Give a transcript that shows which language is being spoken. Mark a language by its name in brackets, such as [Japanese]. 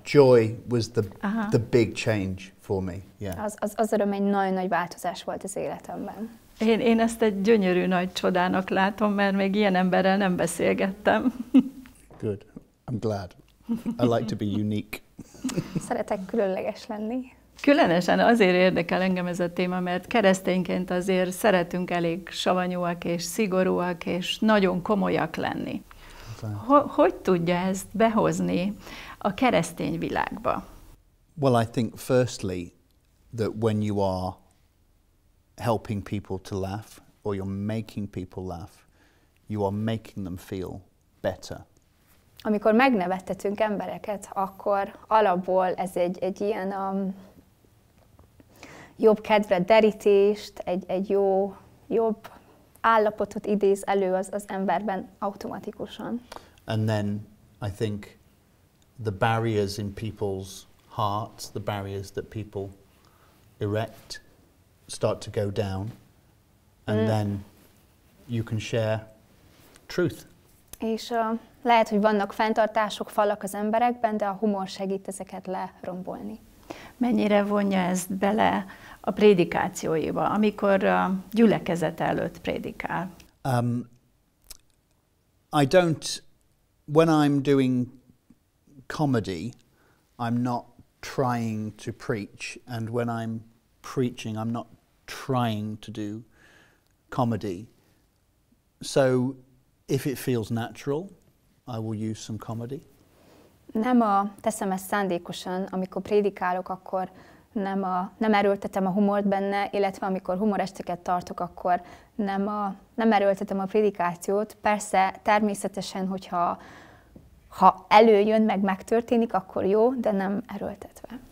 [English] Joy was the big change for me. Yeah. [Hungarian] Az öröm egy nagyon nagy változás volt az életemben. Én ezt egy gyönyörű nagy csodának látom, mert még ilyen emberrel nem beszélgettem. [English] Good. I'm glad. I like to be unique. [Hungarian] Szeretek különleges lenni. Különösen azért érdekel engem ez a téma, mert keresztényként azért szeretünk elég savanyúak és szigorúak és nagyon komolyak lenni. Hogy tudja ezt behozni a keresztény világba? [English] Well, I think firstly that when you are helping people to laugh, or you're making people laugh, you are making them feel better. [Hungarian] Amikor megnevettetünk embereket, akkor alapból ez egy ilyen jobb kedvre derítést, egy jobb állapotot idéz elő az emberben automatikusan. [English] And then I think the barriers in people's hearts, the barriers that people erect, start to go down, and then you can share truth. [Hungarian] És lehet, hogy vannak fenntartások, falak az emberekben, de a humor segít ezeket lerombolni. Mennyire vonja ezt bele a prédikációiba, amikor a gyülekezet előtt prédikál? [English] I don't, when I'm doing comedy, I'm not trying to preach, and when I'm preaching, I'm not trying to do comedy. So if it feels natural, I will use some comedy. [Hungarian] Nem teszem ezt szándékosan, amikor prédikálok, akkor nem erőltetem a humort benne, illetve amikor humoresteket tartok, akkor nem erőltetem a prédikációt. Persze, természetesen, hogyha előjön, megtörténik, akkor jó, de nem erőltetve.